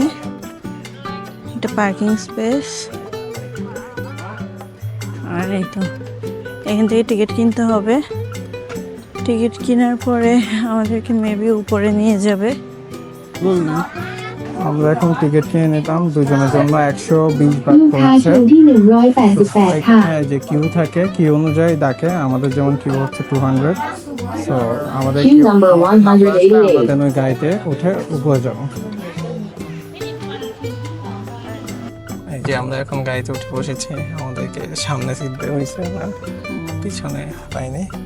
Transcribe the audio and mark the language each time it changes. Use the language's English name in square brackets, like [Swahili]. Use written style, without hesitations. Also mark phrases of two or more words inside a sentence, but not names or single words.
[Bangla] এটা পার্কিং স্পেস। আর এই তো এখান থেকে টিকিট কিনতে হবে। টিকিট কেনার পরে আমাদেরকে মেবি উপরে নিয়ে যাবে। আমরা এখন টিকিট কিনে নিতাম দুজনের জন্য 120 বাট [Thai] ลูกค้า [Bangla] পড়ছে। [Thai] คิวที่ 188 ค่ะ [Bangla] এখানে যে কিউ থাকে, কিউ অনুযায়ী ডাকে। আমাদের যেমন কিউ হচ্ছে 200, সো আমাদের [English] Queue queue number 188 [Bangla] আমাদের ওই গাড়িতে উঠে উপরে যাবো। এই যে আমরা এখন গাড়িতে উঠে বসেছি, আমাদেরকে সামনে সিট দেওয়া হয়েছে, আর পিছনে পাইনি।